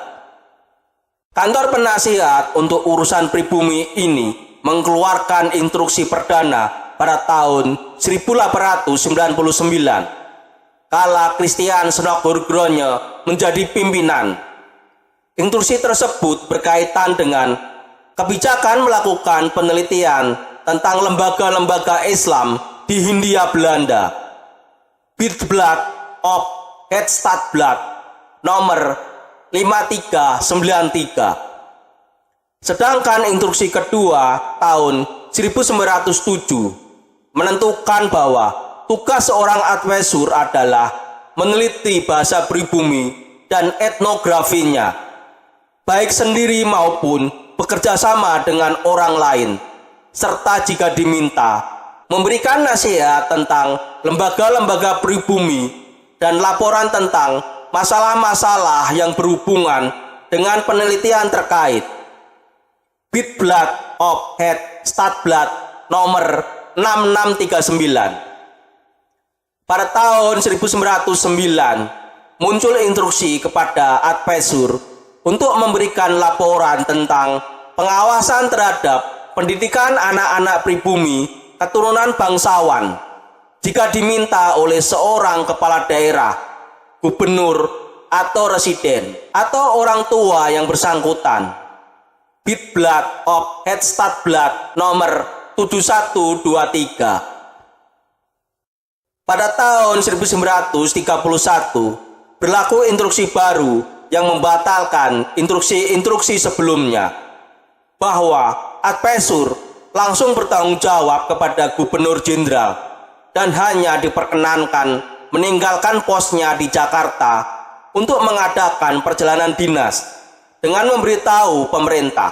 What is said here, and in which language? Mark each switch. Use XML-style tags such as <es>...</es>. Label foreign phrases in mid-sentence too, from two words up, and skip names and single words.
<id>Kantor penasihat untuk urusan pribumi ini mengeluarkan instruksi perdana pada tahun 1899 kala Christian Snodgrass menjadi pimpinan. Instruksi tersebut berkaitan dengan kebijakan melakukan penelitian tentang lembaga-lembaga Islam di Hindia Belanda. Witblad of Het Stadblad nomor 5393. Sedangkan instruksi kedua tahun 1907 menentukan bahwa tugas seorang advisor adalah meneliti bahasa pribumi dan etnografinya, baik sendiri maupun bekerja sama dengan orang lain, serta jika diminta, memberikan nasihat tentang lembaga-lembaga pribumi dan laporan tentang masalah-masalah yang berhubungan dengan penelitian terkait. Witblad of Het Stadblad nomor 6639. Pada tahun 1909 muncul instruksi kepada advisor untuk memberikan laporan tentang pengawasan terhadap pendidikan anak-anak pribumi keturunan bangsawan jika diminta oleh seorang kepala daerah, gubernur atau residen atau orang tua yang bersangkutan. Witblad of Het Stadblad nomor 7123. Pada tahun 1931 berlaku instruksi baru yang membatalkan instruksi-instruksi sebelumnya, bahwa advisor langsung bertanggung jawab kepada gubernur jenderal dan hanya diperkenankan meninggalkan posnya di Jakarta untuk mengadakan perjalanan dinas dengan memberitahu pemerintah.</id>